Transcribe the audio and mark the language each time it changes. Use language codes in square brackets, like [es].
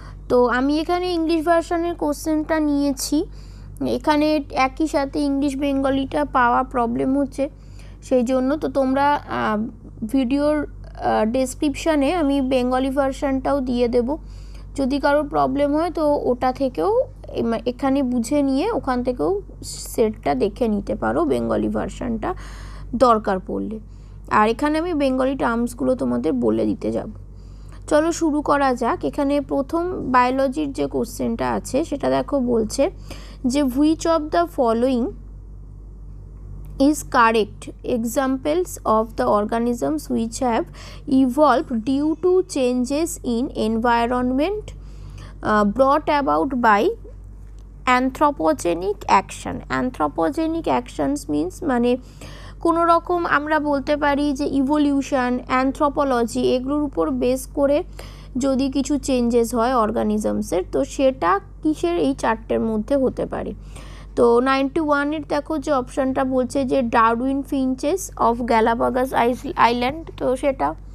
[bn] তো আমি এখানে ইংলিশ ভার্সনের কোশ্চেনটা নিয়েছি। এখানে একই সাথে ইংলিশ বেঙ্গলিটা পাওয়া প্রবলেম হচ্ছে, সেই জন্য তো তোমরা ভিডিওর ডেসক্রিপশানে আমি বেঙ্গলি ভার্সনটাও দিয়ে দেব। যদি কারোর প্রবলেম হয় তো ওটা থেকেও এখানে বুঝে নিয়ে ওখান থেকেও সেটটা দেখে নিতে পারো বেঙ্গলি ভার্সনটা দরকার পড়লে। আর এখানে আমি বেঙ্গলি টার্মসগুলো তোমাদের বলে দিতে যাব। চলো শুরু করা যাক। এখানে প্রথম বায়োলজির যে কোশ্চেনটা আছে সেটা দেখো, বলছে যে [en] Which of the following is correct examples of the organisms which have evolved due to changes in environment brought about by anthropogenic action. Anthropogenic actions means [bn] মানে কোনো রকম আমরা বলতে পারি যে ইভলিউশন, অ্যানথ্রোপোলজি এগুলোর উপর বেস করে যদি কিছু চেঞ্জেস হয় অর্গানিজমসের, তো সেটা কিসের এই চারটের মধ্যে হতে পারে। তো 91-এর দেখো যে অপশানটা বলছে যে ডারউইন ফিঞ্চেস অফ গ্যালাপাগোস আইল্যান্ড, তো সেটা।